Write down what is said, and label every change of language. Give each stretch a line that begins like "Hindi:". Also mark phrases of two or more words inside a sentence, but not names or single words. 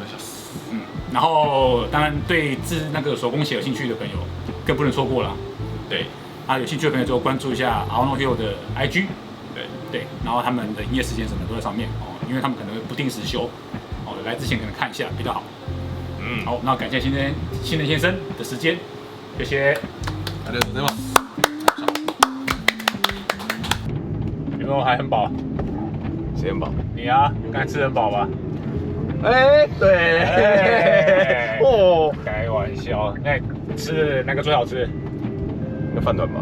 Chinese: 然后当然对那个手工鞋有兴趣的朋友，更不能错过了。对，有兴趣的朋友就关注一下 Aono Hiro 的 IG， 对，然后他们的营业时间什么都在上面哦，因为他们可能会不定时休，哦，来之前可能看一下比较好。好，那感谢新人先生的时间，谢谢。
Japanese: ありがとうございます。
Chinese: 有没有还很饱？谁很饱？你啊，刚才吃很饱吧？对，哦，开玩笑。那吃哪个最好吃？那饭团吧。